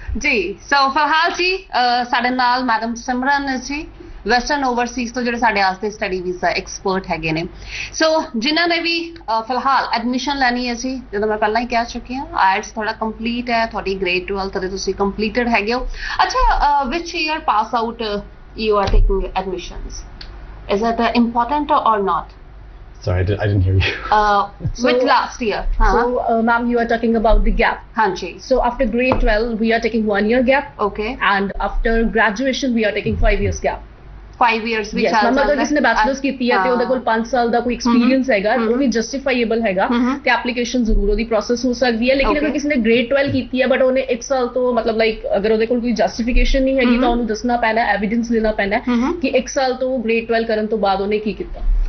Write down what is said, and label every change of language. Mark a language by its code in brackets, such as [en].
[pa] ਜੀ ਸੋ ਫਿਲਹਾਲ ਜੀ ਸਾਡੇ ਨਾਲ ਮੈਡਮ ਸਿਮਰਨ ਜੀ ਵੈਸਟਰਨ ਓਵਰਸੀਜ਼ ਤੋਂ ਜਿਹੜੇ ਸਾਡੇ ਵਾਸਤੇ ਸਟੱਡੀ ਵੀਜ਼ਾ ਐਕਸਪਰਟ ਹੈਗੇ ਨੇ ਸੋ ਜਿਨ੍ਹਾਂ ਨੇ ਵੀ ਫਿਲਹਾਲ ਐਡਮਿਸ਼ਨ ਲੈਣੀ ਹੈ ਜੀ ਜਦੋਂ ਮੈਂ ਪਹਿਲਾਂ ਹੀ ਕਹਿ ਚੁੱਕੀ ਹਾਂ ਆਇਲਟਸ ਤੁਹਾਡਾ ਕੰਪਲੀਟ ਹੈ ਤੁਹਾਡੀ ਗ੍ਰੇਡ 12 ਤੇ ਤੁਸੀਂ ਕੰਪਲੀਟਡ ਹੈਗੇ ਹੋ ਅੱਛਾ [en] Which year pass out you are taking admissions is it important or not Sorry, I didn't hear you. Which last year? So, ma'am, you are talking about the gap. Hanji. So, after grade 12, we are taking 1 year gap. Okay. And after graduation, we are taking 5 years gap. 5 years [pa] ਵੀ ਚੱਲ ਜਾਂਦਾ ਅਗਰ ਕਿਸੇ ਨੇ bachelors ਕੀਤੀ ਹੈ ਤੇ ਉਹਦੇ ਕੋਲ 5 ਸਾਲ ਦਾ ਕੋਈ ਐਕਸਪੀਰੀਅੰਸ ਹੈਗਾ ਉਹ ਵੀ ਜਸਟੀਫਾਈਏਬਲ ਹੈਗਾ ਤੇ ਐਪਲੀਕੇਸ਼ਨ ਜ਼ਰੂਰ ਉਹਦੀ ਪ੍ਰੋਸੈਸ ਹੋ ਸਕਦੀ ਹੈ ਲੇਕਿਨ ਅਗਰ ਕਿਸੇ ਨੇ ਗ੍ਰੇਡ 12 ਕੀਤੀ ਹੈ ਬਟ ਉਹਨੇ 1 ਸਾਲ ਤੋਂ ਮਤਲਬ ਲਾਈਕ ਅਗਰ ਉਹਦੇ ਕੋਲ ਕੋਈ ਜਸਟੀਫਿਕੇਸ਼ਨ ਨਹੀਂ ਹੈਗੀ ਤਾਂ ਉਹਨੂੰ ਦੱਸਣਾ ਪੈਣਾ ਐਵੀਡੈਂਸ ਦੇਣਾ ਪੈਣਾ ਕਿ 1 ਸਾਲ ਤੋਂ ਗ੍ਰੇਡ 12 ਕਰਨ ਤੋਂ ਬਾਅਦ ਉਹਨੇ ਕੀ ਕੀਤਾ